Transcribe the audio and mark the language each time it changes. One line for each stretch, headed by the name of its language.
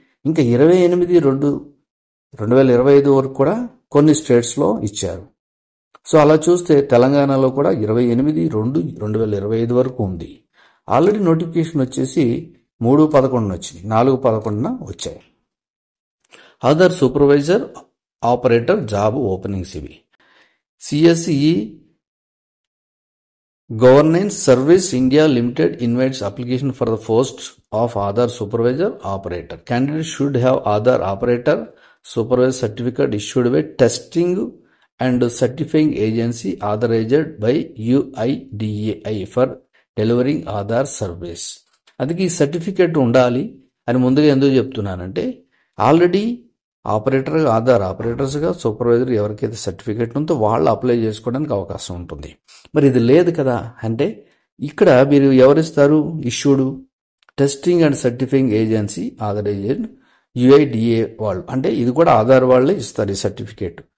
Telugu: ఇంకా 28/2/2025 వరకు కూడా కొన్ని స్టేట్స్లో ఇచ్చారు. సో అలా చూస్తే తెలంగాణలో కూడా 28/2/2025 వరకు ఉంది. ఆల్రెడీ నోటిఫికేషన్ వచ్చేసి 3/11 వచ్చింది, 4/11 వచ్చాయి. Aadhaar supervisor operator job openings ఇవి.
English: CSE Governance Service India Limited invites application for the post of Aadhaar Supervisor Operator. Candidates should have Aadhaar Operator Supervisor certificate issued by Testing and Certifying Agency authorized by UIDAI for delivering Aadhaar service.
Telugu: అందుకే ఈ certificate ఉండాలి అని ముందుగా ఎందుకు చెప్తున్నానంటే, already Aadhaar ఆపరేటర్స్గా supervisor ఎవరికైతే certificate ఉందో వాళ్ళు అప్లై చేసుకోవడానికి అవకాశం ఉంటుంది. మరి ఇది లేదు కదా అంటే, ఇక్కడ మీరు ఎవరిస్తారు?
English: issued testing and certifying agency authorized UIDAI
Telugu: వాళ్ళు, అంటే ఇది కూడా ఆధార్ వాళ్ళే ఇస్తారు ఈ సర్టిఫికేట్.